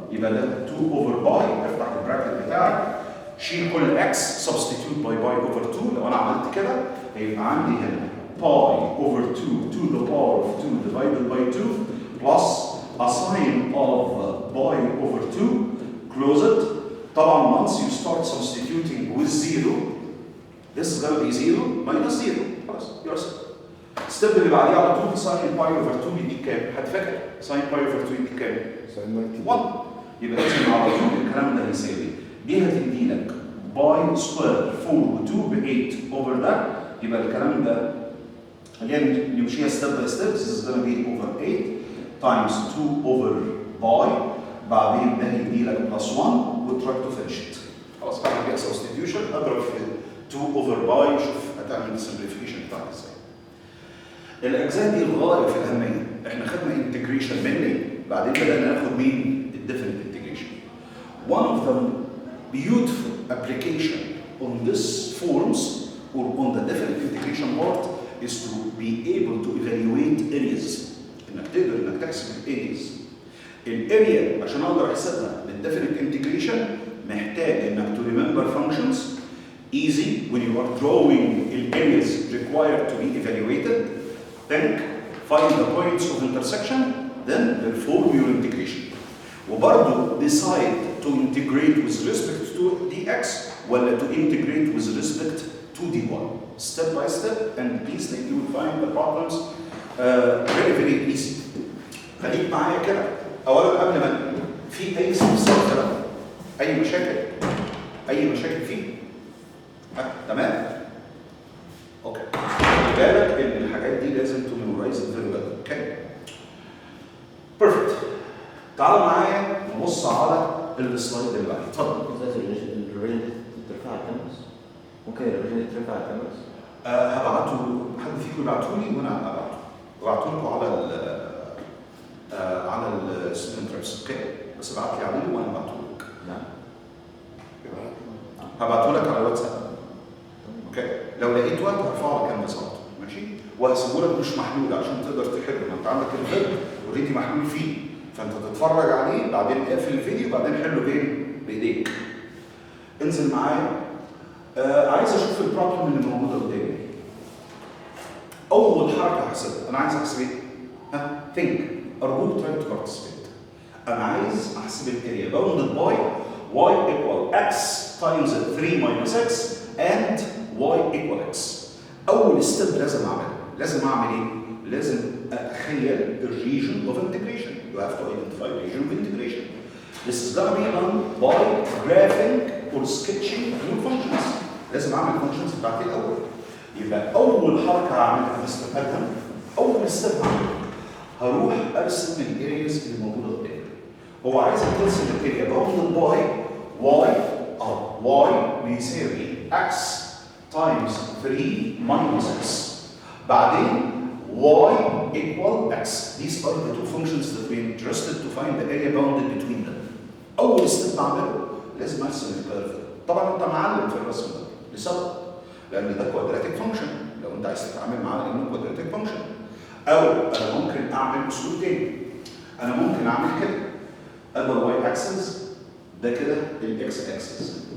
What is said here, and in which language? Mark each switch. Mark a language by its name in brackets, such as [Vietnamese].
[English] يبقى ده 2 over pi [Arabic] افتح البراكت بتاعك شيل كل [English] x substitute by pi over 2 [Arabic] لو انا عملت كده هيبقى عندي هنا [English] pi over 2 to the power of 2 divided by 2 plus a sine of pi over 2 close it. طبعا once you start substituting with 0 this is going to be 0 minus 0 خلاص you're set. [Arabic] الستيب اللي بعديه على طول ساين باي اوفر 2 يديك كام؟ حد فاكر؟ ساين باي اوفر 2 يديك كام؟ ساين 1. يبقى لازم على طول الكلام ده يساوي دي هتدي لك باي سكوير 4 و2 ب 8 اوفر ده يبقى الكلام ده [English] again [Arabic] نمشيها ستيب باي ستيب [English] this is going to be over 8 times 2 over [Arabic] باي بعدين ده هيدي لك بلس 1 وتراك تو فينش ات. خلاص بعمل بيها سبستيتيوشن اضرب في 2 اوفر باي شوف هتعمل السمبليفيكيشن بتاعك ازاي. الاجزاء دي الغايه في الاهميه احنا خدنا انتجريشن مني بعدين بدانا ناخد مين الديفينيت انتجريشن. [English] one of the beautiful application on this forms or on the definite integration part is to be able to evaluate areas [Arabic] انك تقدر انك تحسب [English] areas. [Arabic] الاريا عشان اقدر احسبها بالديفينيت انتجريشن محتاج انك [English] to remember functions easy when you are drawing areas required to be evaluated. Think, find the points of intersection, then perform your integration. وبرضه decide to integrate with respect to dx ولا to integrate with respect to dy. Step by step, and please think you will find the problems very easy. [Arabic] خليك معايا كده. أولاً قبل ما في أي استفسار كده، أي مشاكل فيه؟ تمام؟ اوكي. خلي بالك ان الحاجات دي لازم تميمورايز فيري ويل. اوكي. بيرفكت. تعالوا معايا نبص على السلايد اللي بعده. اتفضل. الرينج ترفع الكاميرا؟ ممكن الرينج ترفع الكاميرا؟ هبعته حد فيكم فيكم يبعتوا لي وانا ابعته لكم على الستودنت ريبس. اوكي؟ بس ابعت لي عليه وانا ابعته لك. نعم. هبعته لك على الواتساب. اوكي؟ لو لقيت وقت هرفعه على كانفاس. ماشي؟ وهسيبه لك مش محلول عشان تقدر تحله. ما انت عندك الفيديو اوريدي محلول فيه، فانت تتفرج عليه بعدين اقفل الفيديو بعدين حله بايديك. انزل معايا. عايز اشوف البروبلم اللي موجوده قدامي. اول حركه هحسبها، انا عايز احسب ايه؟ think. [English] ارجوك try to participate. [Arabic] انا عايز احسب الاريا [English] bounded by y equal x times 3 minus x and y equal x. [Arabic] اول ستيب لازم اعملها، لازم اعمل ايه؟ لازم اتخيل الريجن of integration. [English] You have to identify region of integration. This is gonna be done by graphing or sketching new functions. [Arabic] لازم اعمل الفانكشنز بتاعتي الاول. يبقى اول حركه هعملها مستر ادهم، اول ستيب هعملها هروح ارسم الارياز اللي موجوده قدامي. هو عايزك ترسم الاريا باوندد باي واي بيساوي [English] x times 3 minus x. بعدين y equal x. These are the two functions that we're interested to find the area bounded between them. [Arabic] اول ستيب بعمله لازم ارسم الكيرف ده. طبعا انت معلم في الرسم ده لسبب، لان ده كوادراتيك فانكشن. لو انت عايز تتعامل معاه لانه كوادراتيك فانكشن، او انا ممكن اعمل اسلوب تاني. انا ممكن اعمل كده، ادي الواي اكسس ده كده الاكس اكسس.